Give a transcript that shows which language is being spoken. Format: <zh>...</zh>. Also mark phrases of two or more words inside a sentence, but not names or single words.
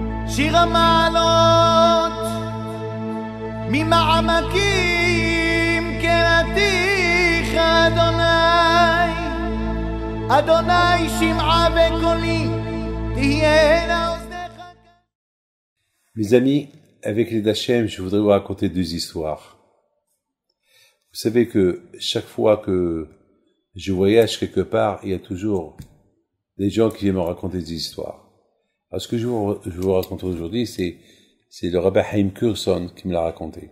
<he>שיר המעלות ממעמקים קראתיך אדוני, אדוני שמעה בקולי תהיינה אוזניך.</he> <fr>Mes amis, avec les Dachem, je voudrais vous raconter deux histoires. Vous savez que chaque fois que je voyage quelque part, il y a toujours des gens qui viennent me raconter des histoires. Alors ce que je vous raconte aujourd'hui, c'est le rabbin Haim Kurson qui me l'a raconté.</fr>